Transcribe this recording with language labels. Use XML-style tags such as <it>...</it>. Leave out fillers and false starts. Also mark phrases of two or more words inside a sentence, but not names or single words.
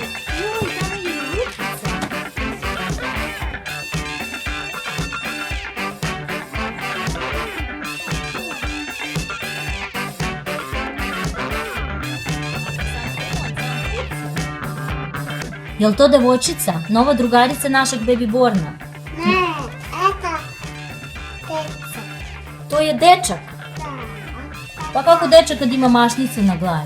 <sr>Joj, tamo je i lutkica. Jel to devojčica? Nova drugarica našeg babyborna?</sr> <ru>Не, это птица.</ru> <sr>To je dečak.</sr> <ru>Да.</ru> <sr>Pa kako dečak kad ima mašnicu na glavi?</sr>